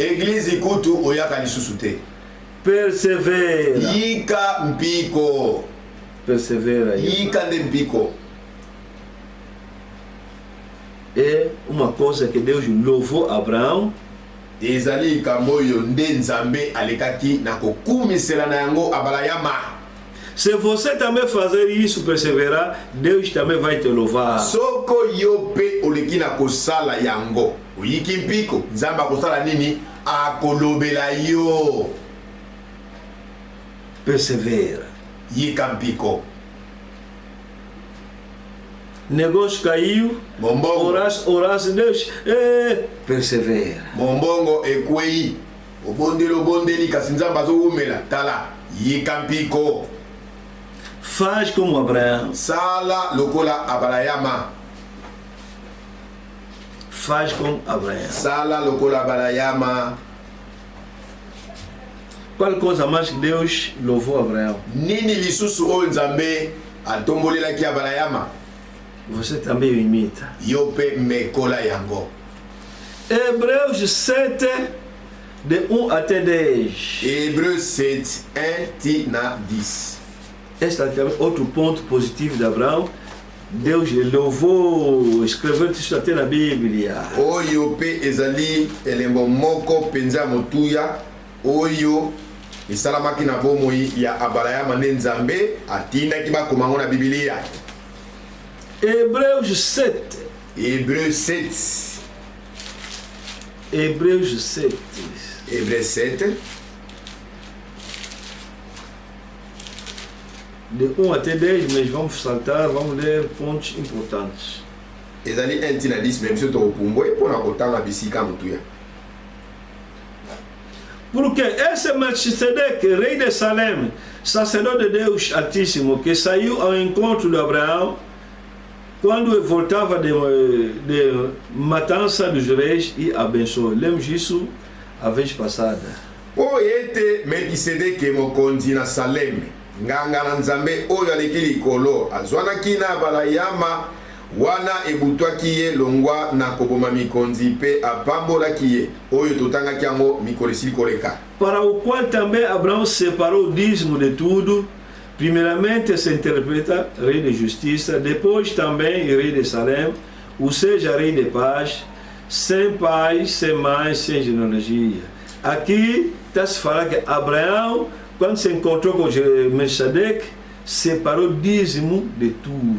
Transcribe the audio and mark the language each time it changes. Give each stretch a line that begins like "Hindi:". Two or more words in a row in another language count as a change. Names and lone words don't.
Lingala: eglize kutu oyaka lisusu te.
Portuguese: Persevera.
Lingala: Yika mpiko.
Portuguese: Persevera.
Lingala: Yika nde mpiko.
Portuguese: É uma coisa que Deus louvou Abraão.
Lingala: Ezali likambo oyo nde Nzambe alekaki na kokumisela na yango abalayama.
Portuguese: Se você também fazer isso, perseverar, Deus também vai te louvar.
Lingala: Soko yo pe oleki na kosala yango oyiki mpiko, Nzambe akosala nini? Akolobela yo.
Portuguese: Persevera.
Lingala: Yika mpiko.
Portuguese: negócio caiu,
Lingala: Mombongo.
Portuguese: orasse Deus, persevera.
Lingala: Mombongo ekwei. Obondeli kasi nzambe azowumela. Tala. Yikampiko.
Portuguese: Faz como Abraão.
Lingala: Sala lokola abalayama.
Portuguese: Faz como Abraão.
Lingala: Sala lokola abalayama.
Portuguese: Qual coisa mais que Deus louvou Abraão?
Lingala: Nini lisusu oyo nzambe atombolelaki abalayama.
Portuguese: Você também o imita.
Lingala: Yo pe mekola yango.
Portuguese: Hebreus 7, de 1 até 10.
Lingala: Hébreux 7, 1 tina 10.
Portuguese: Este é outro ponto positivo de Abraão. Deus lhe louvou, escreveu isso até na Bíblia.
Lingala: Oyo pe ezali elembo moko penza motuya. Oyo esalamaki na bomoi ya abalayama nde nzambe atindaki bakoma ngo na Biblia.
Portuguese: Hebreus 7.
Lingala: Hébreux 7.
Portuguese: Hebreus 7.
Lingala: Hébreux 7.
Portuguese: De 1 até 10, mas vamos saltar, vamos ler pontos importantes.
Lingala: Ezali 1 tina 10 même biso tokopumbwe mpona kotanga bisika motuya.
Portuguese: Porque esse Melquisedeque, rei de Salem, sacerdote de Deus Altíssimo, que saiu ao encontro de Abraão, quando voltava de matança dos reis e abençoou. Lemos isso a vez passada.
Lingala: Po ete Melkisedeke mokonzi na Salem, nganga na nzambe oyo aleki likolo, azwanaki na abalayama wana ebutwaki ye longwa na koboma mikonzi mpe apambolaki ye oyo totangaki yango mikolo esili koleka.
Portuguese: Para o qual também Abraão separou o dízimo de tudo. Primeiramente se interpreta rei de justiça, depois também rei de Salem, ou seja, rei de paz, sem pai, sem mãe, sem genealogia. Aqui está se falando que Abraão, quando se encontrou com Melquisedeque, separou o dízimo de tudo.